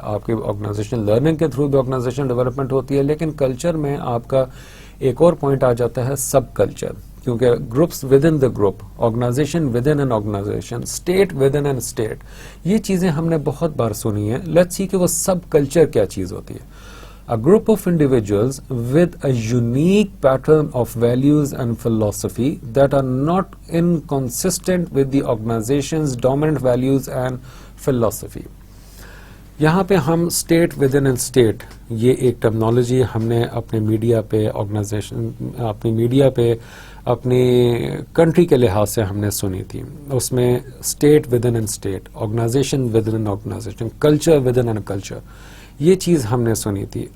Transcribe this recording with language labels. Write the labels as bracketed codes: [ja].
[ur] آپ کی organization learning کے تھرو بھی آرگنائزیشن ڈیولپمنٹ ہوتی ہے, لیکن کلچر میں آپ کا ایک اور پوائنٹ آ جاتا ہے سب کلچر, کیونکہ [en] groups within the group, organisation within an organisation, state within a state, [ur] یہ چیزیں ہم نے بہت بار سنی ہیں. [en] let's see [ur] کہ وہ سب کلچر کیا چیز ہوتی ہے. [en] A group of individuals with a unique pattern of values and philosophy that are not inconsistent with the organization's dominant values and philosophy. [ur] یہاں پہ ہم اسٹیٹ ود ان اسٹیٹ, یہ ایک ٹرمنالوجی ہم نے اپنے میڈیا پہ آرگنائزیشن اپنی میڈیا پہ اپنی کنٹری کے لحاظ سے ہم نے سنی تھی. اس میں state with in state, organization with in organization, culture with in culture, یہ چیز ہم نے سنی تھی.